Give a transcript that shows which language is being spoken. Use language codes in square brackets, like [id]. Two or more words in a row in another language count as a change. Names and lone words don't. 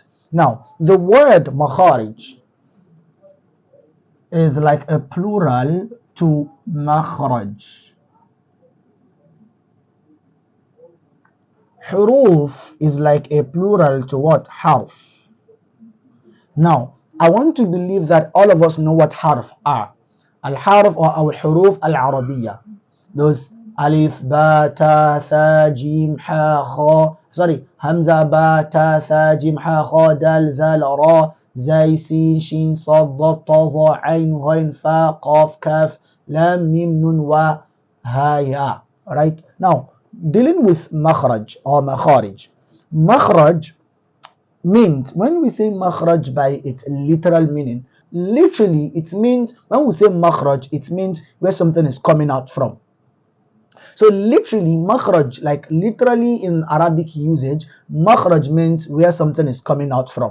[en] Now, the word Makharij is like a plural to Makhraj. Huruf is like a plural to what? Harf. Now, I want to believe that all of us know what harf are. [ar] Al-harf or الحروف العربية. Those ألف، باء، تاء، ثاء، جيم، حاء، خاء. Sorry, همزة، باء، تاء، ثاء، جيم, حاء، خاء، دال، ذال، راء، زاي، سين، شين، صاد، ضاد, طاء، ظاء، عين، غين، فاء، قاف، كاف، لام، ميم، نون، واو، هاء، ياء. [en] Right? Now, dealing with makhraj or makharij. Makhraj means, when we say makhraj by its literal meaning, literally it means, when we say makhraj, it means where something is coming out from. So literally makhraj, like literally in Arabic usage, makhraj means where something is coming out from.